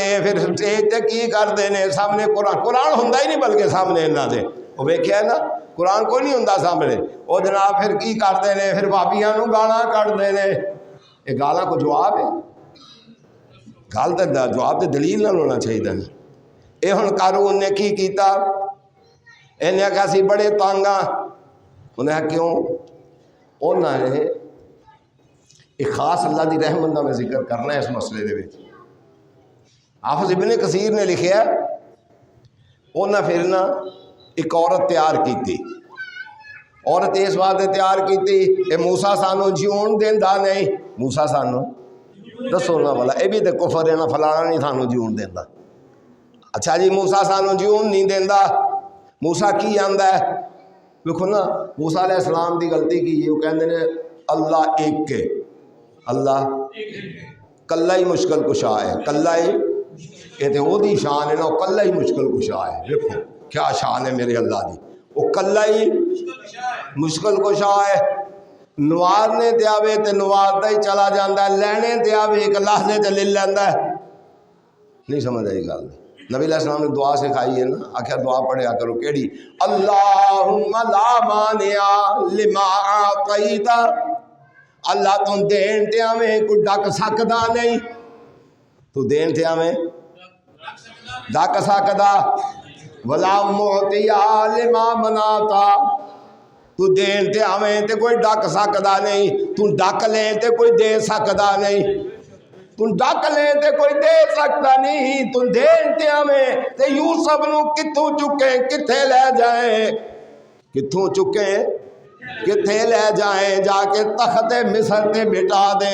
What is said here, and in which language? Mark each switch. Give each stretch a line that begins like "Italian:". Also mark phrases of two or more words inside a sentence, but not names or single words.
Punjabi: پھر سٹیج تے کی کرتے ہیں سامنے قرآن ہوندا ہی نہیں، بلکہ سامنے اِنہاں دے وہ ویکھیا نا قرآن کوئی نہیں ہوندا سامنے. وہ جناب پھر کی کرتے ہیں، پھر بھابیاں نوں گالاں کڈھدے نے. یہ گالاں کو جواب ہے? گل تو جواب تو دلیل نال ہونا چاہیے نا. یہ ہُن قارون نے کی کیتا? اِنہیں آکھیا سی بڑے تنگ ہاں. اُنہیں آکھیا کیوں?
Urdu: اُنہوں نے ایک خاص اللہ کی رحمت کا میں ذکر کرنا ہے
Punjabi: اس مسلے دے وچ. حافظ ابن کثیر نے لکھیا، اُنہیں پھر نا ایک عورت تیار کی. عورت اس واسطے تیار کی، موسیٰ سانوں جیون دیندا نہیں. موسیٰ سانوں دسو نا بھلا، یہ بھی تو کفر ہے نا، فلانا نہیں سانوں جیون دیندا. اچھا جی موسیٰ سانوں جیون نہیں دیندا، موسیٰ کی آندا ہے?
Urdu: دیکھو نا موسیٰ علیہ السلام کی غلطی کی ہے، وہ کہتے ہیں اللہ ایک ہے,
Punjabi: اللہ کلا ہی مشکل کشا ہے، کلا ہی، یہ تو اوہدی شان ہے نا، کلا ہی مشکل کشا ہے.
Urdu: دیکھو کیا شان ہے میرے اللہ کی، وہ کلا ہی مشکل کشا ہے.
Punjabi: نوارنے تے آوے تو نواردا ہی چلا جاتا ہے، لینے تے آوے ایک لحظے چ لے لیندا ہے. نہیں سمجھ آئی گل? نبی علیہ السلام نے دعا سکھائی ہے نا، آکھیا دعا پڑھیا کرو کیہڑی,
Arabic: اللهم لا مانع لما أعطيت,
Punjabi: اللہ تو دین تے آویں کوئی ڈک سکدا نہیں، تو دین تے آویں ڈک سکدا,
Arabic: ولا معطي لما منعت,
Punjabi: تو دین تے آویں تے کوئی ڈک سکدا نہیں، تو ڈک لے تے کوئی دے سکدا نہیں، تو ڈک لے تے کوئی دے سکتا نہیں، تو دین تے آویں تے یوسف نوں کتھوں چکے کتھے لے جائے، کتھوں چکے کتھے لے جائے، جاکے تختِ مصر تے بٹھا دے.